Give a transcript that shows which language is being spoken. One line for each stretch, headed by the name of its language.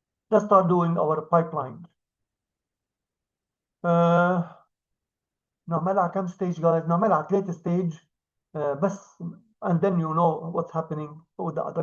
English: Let's start doing our pipeline.
Arabic: نعملها كم ستيج جايز؟ نعملها 3 ستيج بس
English: and then you know what's happening with the other.